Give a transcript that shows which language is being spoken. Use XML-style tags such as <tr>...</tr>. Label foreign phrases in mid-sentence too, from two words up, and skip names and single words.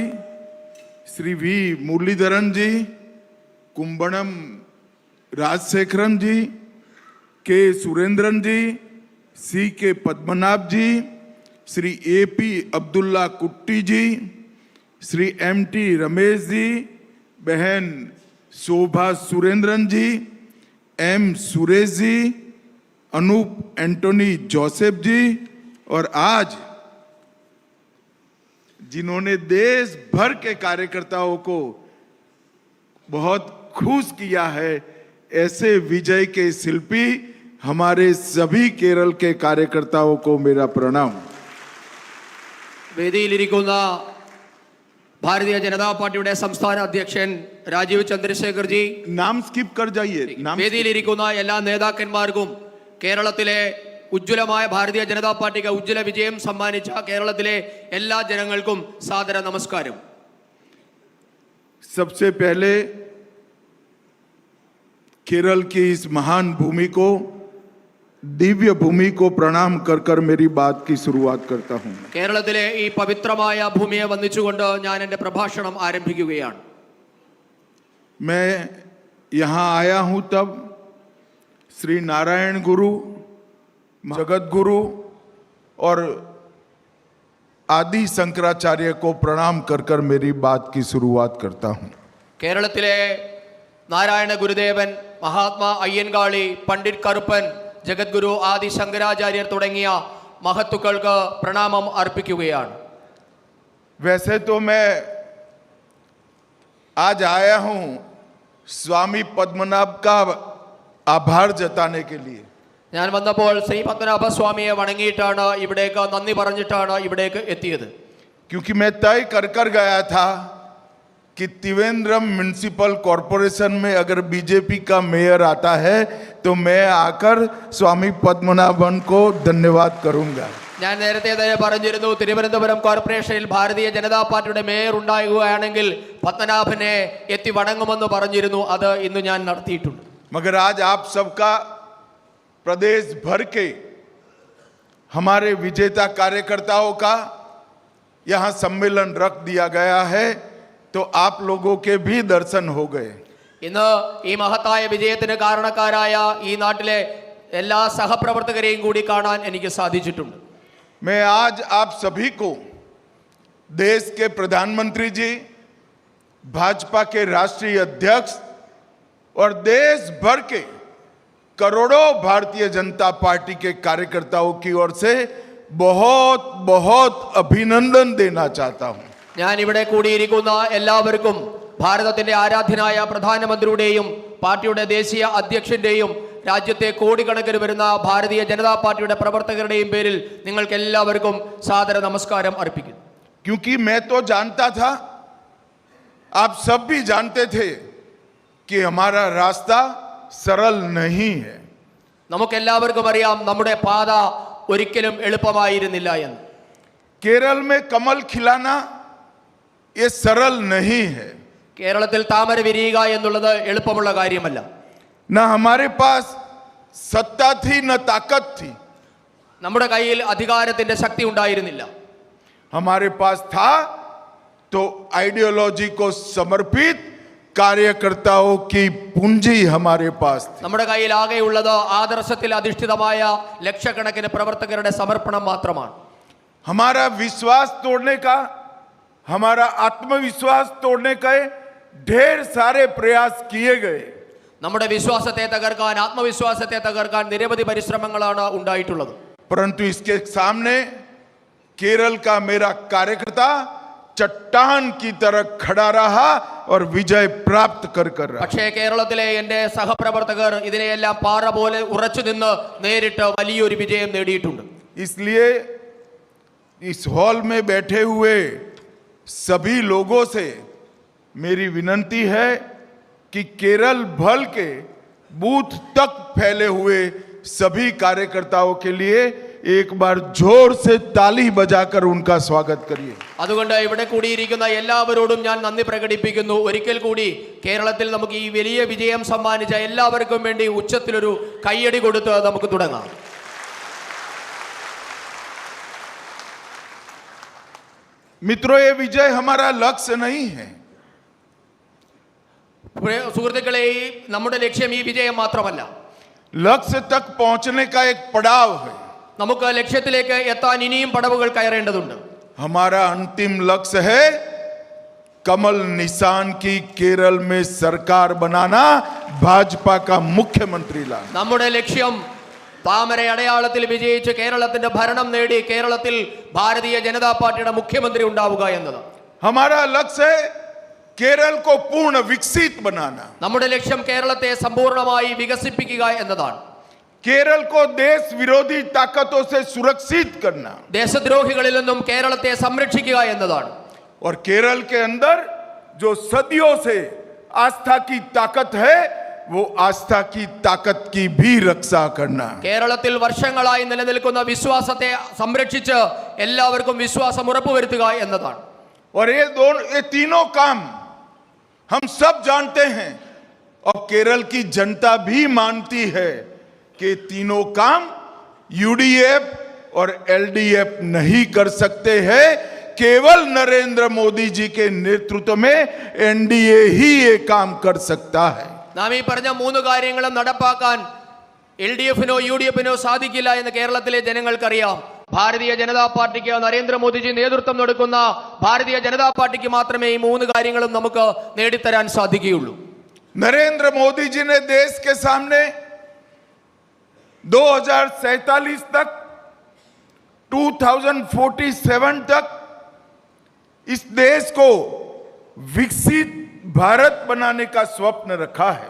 <hi>श्री वी मुरलीधरन जी, कुंभणम राजशेखरन जी, के सुरेंद्रन जी, सी के पद्मनाभ जी, श्री ए पी अब्दुल्ला कुट्टी जी, श्री एम टी रमेश जी, बहन शोभा सुरेंद्रन जी, एम सुरेश जी, अनूप एंटोनी जोसेफ जी, और आज जिन्होंने देश भर के कार्यकर्ताओं को बहुत खुश किया है, ऐसे विजय के शिल्पी हमारे सभी केरल के कार्यकर्ताओं को मेरा प्रणाम.</hi> <ml>വേദിയിലിരിക്കുന്ന ഭാരതീയ ജനതാ പാർട്ടിയുടെ സംസ്ഥാന അധ്യക്ഷൻ രാജീവ് ചന്ദ്രശേഖർ ജി,</ml> <hi>नाम स्किप कर जाइए.</hi> <ml>വേദിയിലിരിക്കുന്ന എല്ലാ നേതാക്കന്മാർക്കും കേരളത്തിലെ ഉജ്ജ്വലമായ ഭാരതീയ ജനതാ പാർട്ടിക്ക് ഉജ്ജ്വല വിജയം സമ്മാനിച്ച കേരളത്തിലെ എല്ലാ ജനങ്ങൾക്കും സാദര നമസ്കാരം.</ml> <hi>सबसे पहले केरल की इस महान भूमि को, दिव्य भूमि को प्रणाम कर कर मेरी बात की शुरुआत करता हूं.</hi> <ml>കേരളത്തിലെ ഈ പവിത്രമായ ഭൂമിയെ വന്ദിച്ചുകൊണ്ട് ഞാൻ എൻ്റെ പ്രഭാഷണം ആരംഭിക്കുകയാണ്.</ml> <hi>मैं यहाँ आया हूं तब श्री नारायण गुरु, जगत गुरु और आदि शंकराचार्य को प्रणाम कर कर मेरी बात की शुरुआत करता हूं.</hi> <ml>കേരളത്തിലെ നാരായണ ഗുരുദേവൻ, മഹാത്മാ അയ്യൻകാളി, പണ്ഡിറ്റ് കറുപ്പൻ, ജഗദ്ഗുരു ആദി ശങ്കരാചാര്യർ തുടങ്ങിയ മഹത്തുക്കൾക്ക് പ്രണാമം അർപ്പിക്കുകയാണ്.</ml> <hi>वैसे तो मैं आज आया हूं स्वामी पद्मनाभ का आभार जताने के लिए.</hi> <ml>ഞാൻ വന്നപ്പോൾ ശ്രീ പത്മനാഭ സ്വാമിയെ വണങ്ങിയിട്ടാണ്, ഇവിടേക്ക് നന്ദി പറഞ്ഞിട്ടാണ് ഇവിടേക്ക് എത്തിയത്.</ml> <hi>क्योंकि मैं तय कर कर गया था कि त्रिवेंद्रम म्युनिसिपल कॉरपोरेशन में अगर बीजेपी का मेयर आता है तो मैं आकर स्वामी पद्मनाभन को धन्यवाद करूंगा.</hi> <ml>ഞാൻ നേരത്തെ തന്നെ പറഞ്ഞിരുന്നു, തിരുവനന്തപുരം കോർപ്പറേഷനിൽ ഭാരതീയ ജനതാ പാർട്ടിയുടെ മേയർ ഉണ്ടാകുകയാണെങ്കിൽ പത്മനാഭനെ എത്തി വണങ്ങുമെന്ന് പറഞ്ഞിരുന്നു. അത് ഇന്ന് ഞാൻ നടത്തിയിട്ടുണ്ട്.</ml> <hi>मगर आज आप सबका प्रदेश भर के हमारे विजेता कार्यकर्ताओं का यहाँ सम्मेलन रख दिया गया है, तो आप लोगों के भी दर्शन हो गए.</hi> <ml>ഇന്ന് ഈ മഹത്തായ വിജയത്തിന് കാരണക്കാരായ ഈ നാട്ടിലെ എല്ലാ സഹപ്രവർത്തകരെയും കൂടി കാണാൻ എനിക്ക് സാധിച്ചിട്ടുണ്ട്.</ml> <hi>मैं आज आप सभी को देश के प्रधानमंत्री जी, भाजपा के राष्ट्रीय अध्यक्ष और देश भर के करोड़ों भारतीय जनता पार्टी के कार्यकर्ताओं की ओर से बहुत बहुत अभिनंदन देना चाहता हूं.</hi> <ml>ഞാൻ ഇവിടെ കൂടിയിരിക്കുന്ന എല്ലാവർക്കും ഭാരതത്തിന്റെ ആരാധ്യനായ പ്രധാനമന്ത്രിയുടെയും പാർട്ടിയുടെ ദേശീയ അധ്യക്ഷന്റെയും രാജ്യത്തെ കോടിക്കണക്കിന് വരുന്ന ഭാരതീയ ജനതാ പാർട്ടിയുടെ പ്രവർത്തകരുടെയും പേരിൽ നിങ്ങൾക്ക് എല്ലാവർക്കും സാദര നമസ്കാരം അർപ്പിക്കുന്നു.</ml> <hi>क्योंकि मैं तो जानता था, आप सब भी जानते थे कि हमारा रास्ता सरल नहीं है.</hi> <ml>നമുക്കെല്ലാവർക്കും അറിയാം, നമ്മുടെ പാത ഒരിക്കലും എളുപ്പമായിരുന്നില്ല എന്ന്.</ml> <hi>केरल में कमल खिलाना ये सरल नहीं है.</hi> <ml>കേരളത്തിൽ താമര വിരിയുക എന്നുള്ളത് എളുപ്പമുള്ള കാര്യമല്ല.</ml> <hi>न हमारे पास सत्ता थी न ताकत थी.</hi> <ml>നമ്മുടെ കയ്യിൽ അധികാരത്തിന്റെ ശക്തി ഉണ്ടായിരുന്നില്ല.</ml> <hi>हमारे पास था तो आइडियोलॉजी को समर्पित कार्यकर्ताओं की पूंजी हमारे पास थी।</hi> <ml>നമ്മുടെ കയ്യിൽ ആകെയുള്ളത് ആദർശത്തിൽ അധിഷ്ഠിതമായ ലക്ഷക്കണക്കിന് പ്രവർത്തകരുടെ സമർപ്പണം മാത്രമാണ്.</ml> <hi>हमारा विश्वास तोड़ने का, हमारा आत्मविश्वास तोड़ने के ढेर सारे प्रयास किए गए,</hi> <ml>നമ്മുടെ വിശ്വാസത്തെ തകർക്കാൻ, ആത്മവിശ്വാസത്തെ തകർക്കാൻ നിരവധി പരിശ്രമങ്ങളാണ് ഉണ്ടായിട്ടുള്ളത്.</ml> <hi>परंतु इसके सामने केरल का मेरा कार्यकर्ता चट्टान की तरह खड़ा रहा और विजय प्राप्त कर रहा।</hi> <ml>പക്ഷേ കേരളത്തിലെ എൻ്റെ സഹപ്രവർത്തകർ ഇതിനെയെല്ലാം പാറ പോലെ ഉറച്ചു നിന്ന് നേരിട്ട് വലിയൊരു വിജയം നേടിയിട്ടുണ്ട്.</ml> <hi>इसलिए इस हॉल में बैठे हुए सभी लोगों से मेरी विनती है कि केरल भर के बूथ तक फैले हुए सभी कार्यकर्ताओं के लिए एक बार जोर से ताली बजाकर उनका स्वागत करिए.</hi> <ml>അതുകൊണ്ട് ഇവിടെ കൂടിയിരിക്കുന്ന എല്ലാവരോടും ഞാൻ നന്ദി പ്രകടിപ്പിക്കുന്നു. ഒരിക്കൽ കൂടി കേരളത്തിൽ നമുക്ക് ഈ വലിയ വിജയം സമ്മാനിച്ച എല്ലാവർക്കും വേണ്ടി ഉച്ചത്തിലൊരു കയ്യടി കൊടുത്ത് നമുക്ക് തുടങ്ങാം.</ml> <hi>मित्रों, ये विजय हमारा लक्ष्य नहीं है.</hi> <ml>സുഹൃത്തുക്കളെ, നമ്മുടെ ലക്ഷ്യം ഈ വിജയം മാത്രമല്ല.</ml> <hi>लक्ष्य तक पहुंचने का एक पड़ाव है.</hi> <ml>നമുക്ക് ലക്ഷ്യത്തിലേക്ക് എത്താൻ ഇനിയും പടവുകൾ കയറേണ്ടതുണ്ട്.</ml> <hi>हमारा अंतिम लक्ष्य है कमल निशान की केरल में सरकार बनाना, भाजपा का मुख्यमंत्री लाना.</hi> <ml>നമ്മുടെ ലക്ഷ്യം താമര അടയാളത്തിൽ വിജയിച്ച് കേരളത്തിന്റെ ഭരണം നേടി കേരളത്തിൽ ഭാരതീയ ജനതാ പാർട്ടിയുടെ മുഖ്യമന്ത്രി ഉണ്ടാവുക എന്നതാണ്.</ml> <hi>हमारा लक्ष्य है केरल को पूर्ण विकसित बनाना.</hi> <ml>നമ്മുടെ ലക്ഷ്യം കേരളത്തെ സമ്പൂർണ്ണമായി വികസിപ്പിക്കുക എന്നതാണ്.</ml> <hi>केरल को देश विरोधी ताकतों से सुरक्षित करना.</hi> <ml>ദേശദ്രോഹികളിൽ നിന്നും കേരളത്തെ സംരക്ഷിക്കുക എന്നതാണ്.</ml> <hi>और केरल के अंदर जो सदियों से आस्था की ताकत है, वो आस्था की ताकत की भी रक्षा करना.</hi> <ml>കേരളത്തിൽ വർഷങ്ങളായി നിലനിൽക്കുന്ന വിശ്വാസത്തെ സംരക്ഷിച്ച് എല്ലാവർക്കും വിശ്വാസം ഉറപ്പുവരുത്തുക എന്നതാണ്.</ml> <hi>और ये तीनों काम हम सब जानते हैं और केरल की जनता भी मानती है कि तीनों काम यूडीएफ और एलडीएफ नहीं कर सकते हैं. केवल नरेंद्र मोदी जी के नेतृत्व में एनडीए ही ये काम कर सकता है.</hi> <ml>നാം ഈ പറഞ്ഞ മൂന്ന് കാര്യങ്ങളും നടപ്പാക്കാൻ LDF-നോ UDF-നോ സാധിക്കില്ല എന്ന് കേരളത്തിലെ ജനങ്ങൾക്കറിയാം. ഭാരതീയ ജനതാ പാർട്ടിക്ക്, നരേന്ദ്രമോദിജി നേതൃത്വം കൊടുക്കുന്ന ഭാരതീയ ജനതാ പാർട്ടിക്ക് മാത്രമേ ഈ മൂന്ന് കാര്യങ്ങളും നമുക്ക് നേടിത്തരാൻ സാധിക്കുകയുള്ളൂ.</ml> <hi>नरेंद्र मोदी जी ने देश के सामने 2047 तक, 2047 तक इस देश को विकसित भारत बनाने का स्वप्न रखा है.</hi>